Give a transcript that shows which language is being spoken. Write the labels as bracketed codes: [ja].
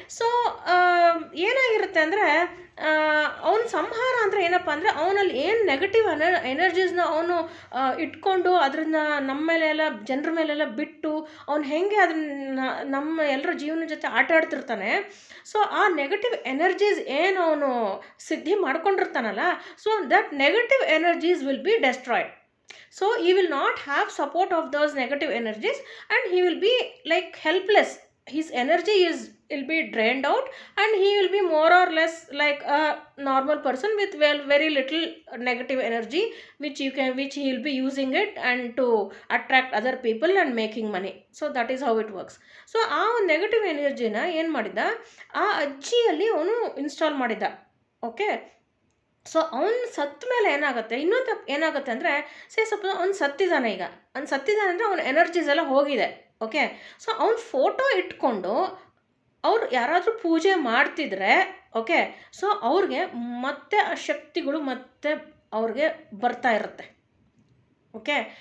[kn] So ಏನಾಗಿರುತ್ತೆ ಅಂದರೆ ಅವನ ಸಂಹಾರ ಅಂದರೆ ಏನಪ್ಪ ಅಂದರೆ, ಅವನಲ್ಲಿ ಏನು ನೆಗೆಟಿವ್ ಎನರ್ಜೀಸ್ನ ಅವನು ಇಟ್ಕೊಂಡು ಅದರಿಂದ ನಮ್ಮ ಮೇಲೆಲ್ಲ, ಜನರ ಮೇಲೆಲ್ಲ ಬಿಟ್ಟು ಅವನು ಹೇಗೆ ಅದನ್ನ ನಮ್ಮ ಎಲ್ಲರ ಜೀವನ ಜೊತೆ ಆಟ ಆಡ್ತಿರ್ತಾನೆ. ಸೊ ಆ ನೆಗೆಟಿವ್ ಎನರ್ಜೀಸ್ ಏನು ಅವನು ಸಿದ್ಧಿ ಮಾಡ್ಕೊಂಡಿರ್ತಾನಲ್ಲ, [en] So that negative energies will be destroyed. So he will not have support of those negative energies and he will be like helpless. His energy will be drained out and he will be more or less like a normal person with very little negative energy which he will be using it and to attract other people and making money. So that is how it works. [kn] So ಆ negative ಎನರ್ಜಿನ ಏನು ಮಾಡಿದ, ಆ ಅಜ್ಜಿಯಲ್ಲಿ ಅವನು install ಮಾಡಿದ. Okay. So ಅವ್ನು ಸತ್ತ ಮೇಲೆ ಏನಾಗುತ್ತೆ, ಇನ್ನೊಂದು ಏನಾಗುತ್ತೆ ಅಂದರೆ, ಸ್ವಲ್ಪ ಅವ್ನು ಸತ್ತಿದ್ದಾನೆ. ಈಗ ಅವ್ನು ಸತ್ತಿದ್ದಾನೆ ಅಂದರೆ ಅವನ ಎನರ್ಜೀಸ್ ಎಲ್ಲ ಹೋಗಿದೆ. ಓಕೆ. ಸೊ ಅವ್ನ ಫೋಟೋ ಇಟ್ಕೊಂಡು ಅವ್ರು ಯಾರಾದರೂ ಪೂಜೆ ಮಾಡ್ತಿದ್ರೆ, ಓಕೆ, ಸೊ ಅವ್ರಿಗೆ ಮತ್ತೆ ಆ ಶಕ್ತಿಗಳು ಮತ್ತೆ ಅವ್ರಿಗೆ ಬರ್ತಾ ಇರುತ್ತೆ. ಓಕೆ.